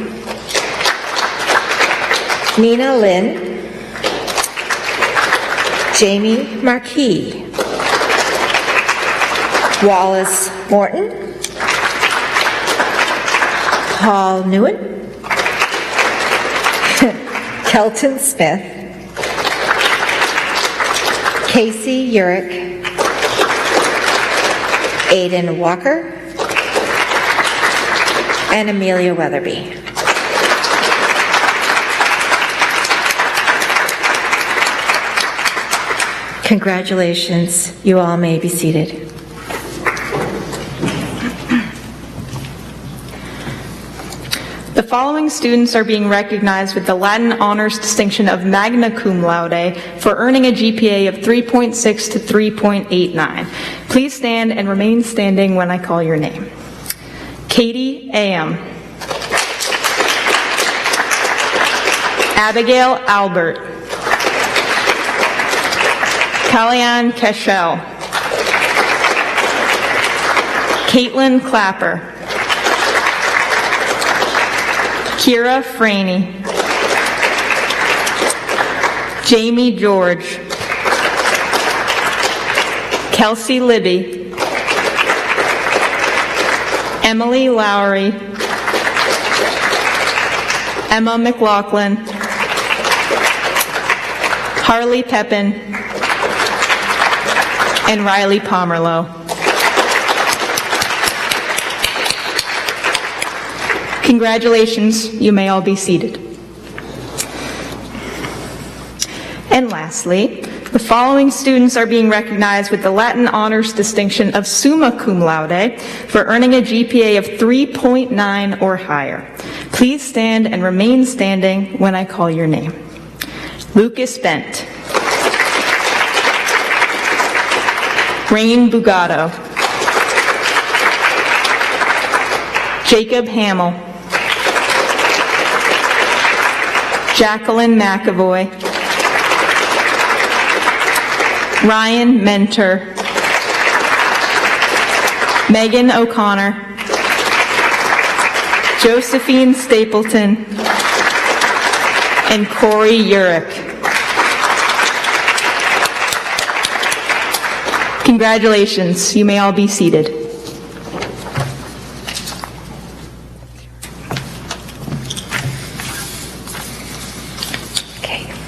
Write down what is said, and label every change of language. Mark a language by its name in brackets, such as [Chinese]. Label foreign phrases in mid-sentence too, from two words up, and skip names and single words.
[English] Nina Lynn, Jamie Marquis, Wallace Morton, Paul Newen, Kelton Smith, Casey Urick, Aiden Walker, and Amelia Weatherby. Congratulations. You all may be seated. The following students are being recognized with the Latin Honors Distinction of Magna Cum Laude for earning a GPA of 3.6 to 3.89. Please stand and remain standing when I call your name. Katie Am. Abigail Albert. Kellyanne Keschel. Caitlin Clapper. Kira Franey. Jamie George. Kelsey Libby. Emily Lowry. Emma McLaughlin. Harley Pepin. And Riley Pomerlow. Congratulations, you may all be seated. And lastly, the following students are being recognized with the Latin Honors Distinction of Summa Cum Laude for earning a GPA of 3.9 or higher. Please stand and remain standing when I call your name. Lucas Bent. Rain Bugato. Jacob Hamill. Jacqueline McAvoy. Ryan Mentor. Megan O'Connor. Josephine Stapleton. And Corey Urich. Congratulations. You may all be seated. Okay.